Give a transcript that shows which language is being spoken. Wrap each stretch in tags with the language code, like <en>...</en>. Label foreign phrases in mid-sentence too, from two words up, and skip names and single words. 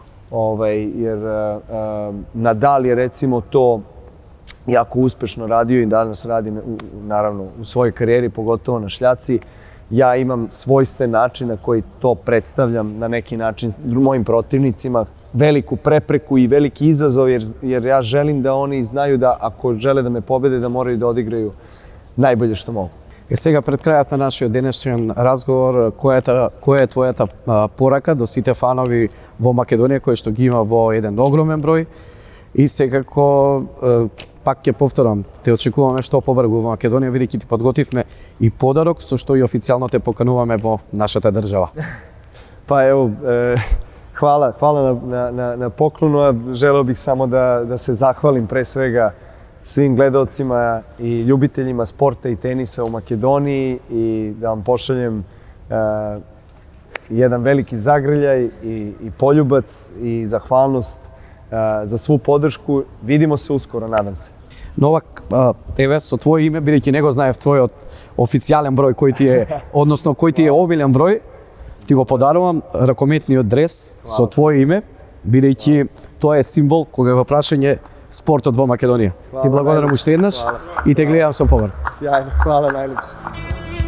<sr>Jer Nadal je recimo to jako uspešno radio i danas radi naravno u svojoj karijeri, pogotovo na šljaci. Ja imam svojstven način na koji to predstavljam na neki način mojim protivnicima, veliku prepreku i veliki izazov, jer ja želim da oni znaju da ako žele da me pobede, da moraju da odigraju najbolje što mogu.</sr> <mk>Сега пред крајот на нашиот денешен разговор, која е твојата порака до сите фанови во Македонија, кои што ги има во еден огромен број, и секако пак ќе повторам, те очекуваме што побрзо во Македонија, бидејќи ти подготвивме и подарок со што и официјално те покануваме во нашата држава.</mk> <sr>Па ево, hvala na poklonu. Želeo bih samo da se zahvalim pre svega svim gledaocima i ljubiteljima sporta i tenisa u Makedoniji i da vam pošaljem jedan veliki zagrljaj i poljubac i zahvalnost za svu podršku. Vidimo se uskoro, nadam se.</sr> <mk>Новак, еве со твое име, бидејќи не го знаев твојот официјален број кој ти е, односно кој ти е обилен број, ти го подарувам ракометниот дрес со твое име, бидејќи тоа е символ кога е во прашање спортот во Македонија. Ти благодарам уште еднаш и те гледам со повар.</mk> <sr>Sjajno, hvala najljepše.</sr>